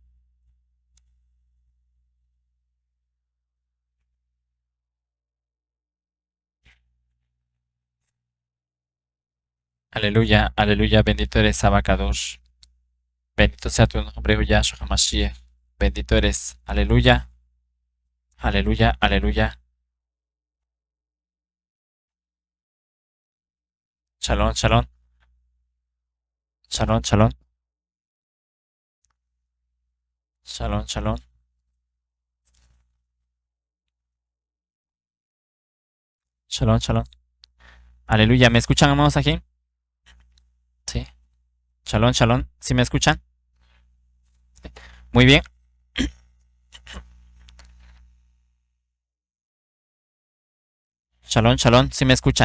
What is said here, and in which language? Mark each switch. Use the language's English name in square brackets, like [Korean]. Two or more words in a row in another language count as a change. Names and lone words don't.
[Spanish] Aleluya, aleluya. Bendito eres Abacadosh. Bendito sea tu nombre, oh Yahshua HaMashiach. Bendito eres. Aleluya. Aleluya, aleluya. [Hebrew] שלום, שלום. שלום, שלום. שלום, שלום. שלום, שלום. [Spanish] Aleluya. ¿Me escuchan, amados, aquí? Sí. [Hebrew] שלום, שלום. [Spanish] ¿Sí me escuchan? Muy bien. [Hebrew] שלום, שלום. [Spanish] ¿Sí me escuchan?